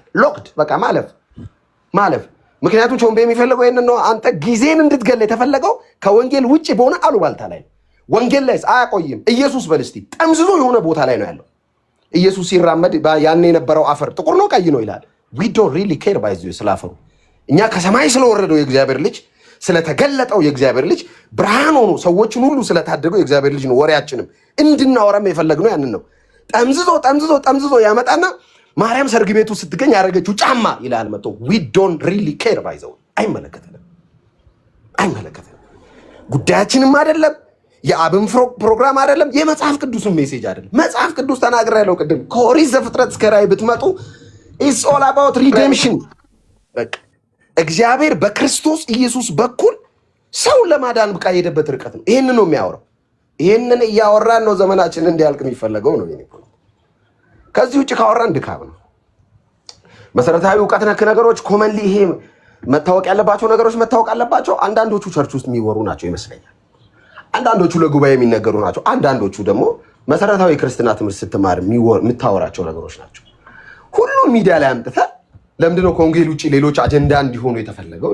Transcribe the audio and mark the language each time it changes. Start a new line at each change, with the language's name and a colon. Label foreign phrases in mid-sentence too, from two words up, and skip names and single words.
Amharic: ሎክድ በቃ ማለፍ። ምክንያቱም ቾምቤ የሚፈልገው ይሄንን ነው። አንተ ጊዜን እንድትገል የተፈለገው ከወንጌል ውጪ በሆነ አሉባልታ ላይ ወንጌል ላይ አያቆይም። ኢየሱስ በልስቲ ጠምዝዞ የሆነ ቦታ ላይ ነው ያለው። ኢየሱስ ሲራመድ ያን የነበረው አፈር ጥቁር ነው ቀይ ነው ይላል።
English: we don't really care by this
Amharic: ስላፈሩ እኛ ከሰማይ ስለወረደው የእግዚአብሔር ልጅ ስለተገለጠው የእግዚአብሔር ልጅ ብርሃን ሆኖ ሰዎችን ሁሉ ስለታደገው የእግዚአብሔር ልጅ ነው ወሬያችንም እንድናወራም የፈለግነው ያንን ነው። ጠምዝዞ ያመጣና ማርያም ሰርግ ቤቱ ስትገኝ ያደረገችው ጫማ ይላል መጥቶ
English: we don't really care by this
Amharic: አይመለከተንም። ጉዳያችንም አይደለም። የአብን ፕሮግራም አይደለም። የመጽሐፍ ቅዱስን ሜሴጅ አይደለም። መጽሐፍ ቅዱስ ተናግሬያለሁ ቅድም። ከኦሪት ዘፍጥረት እስከ ራዕይ ብትመጡ
English: it's all about redemption።
Amharic: በቃ እግዚአብሔር በክርስቶስ ኢየሱስ በኩል ሰው ለማዳን ብቃ የሄደበት ርቀት ነው። ይሄንን ነው የሚያወራው። ይሄንን እያወራን ነው ዘመናችን እንዲያልቅ የሚፈለገው ነው። ከዚህ ውጭ ካወራን ድካም ነው። መሰረታዊ እውቀት ነክ ነገሮች ኮመንሊ ይሄ መታወቅ ያለባቸው ነገሮች መታወቅ አለባቸው። አንዳንዶቹ ቸርች ውስጥ የሚወሩ ናቸው ይመስለኛል። አንዳንዶቹ ለጉባኤ የሚነገሩ ናቸው። አንዳንዶቹ ደግሞ መሰረታዊ ክርስትና ትምህርት ስትማር የምታወራቸው ነገሮች ናቸው። ሁሉም ሚዲያ ላይ አምጥተህ ለምንድነው ከወንጌል ውጭ ሌሎች አጀንዳ እንዲሆኑ የተፈለገው?